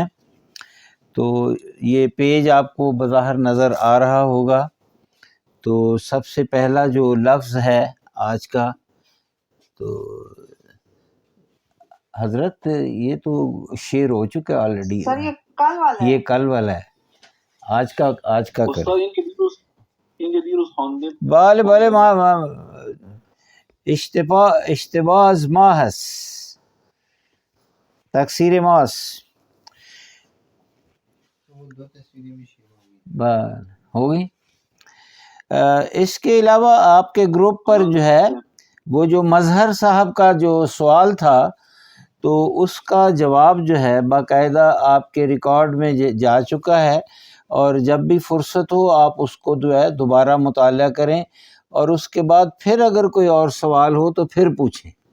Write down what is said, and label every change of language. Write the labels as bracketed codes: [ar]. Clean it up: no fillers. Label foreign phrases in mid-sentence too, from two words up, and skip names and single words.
[ur] تو یہ پیج آپ کو بظاہر نظر آ رہا ہوگا. تو سب سے پہلا جو لفظ ہے آج کا، تو حضرت یہ تو شعر ہو چکا آلریڈی. سر یہ کل والا ہے. یہ کل والا ہے. آج کا کریں. استاد ingediyoruz hangi [fa] بله ما اشتباز ما هست، تقصیر ماست. [ur] بله ہو گئی. اس کے علاوہ آپ کے گروپ پر جو ہے وہ جو مظہر صاحب کا جو سوال تھا تو اس کا جواب جو ہے باقاعدہ آپ کے ریکارڈ میں جا چکا ہے، اور جب بھی فرصت ہو آپ اس کو جو ہے دوبارہ مطالعہ کریں، اور اس کے بعد پھر اگر کوئی اور سوال ہو تو پھر پوچھیں.